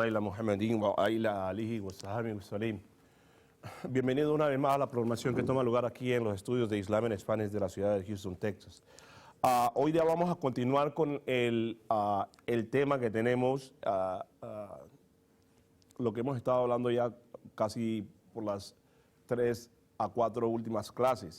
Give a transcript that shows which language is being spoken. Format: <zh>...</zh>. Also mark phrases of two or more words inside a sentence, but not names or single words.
<ar>على محمد وعلى آله وصحبه وسلم.</ar> <es>Bienvenido una vez más a la programación que toma lugar aquí en los estudios de Islam en Spanish de la ciudad de Houston, Texas. Hoy día vamos a continuar con el tema que tenemos, lo que hemos estado hablando ya casi por las 3 a 4 últimas clases.</es>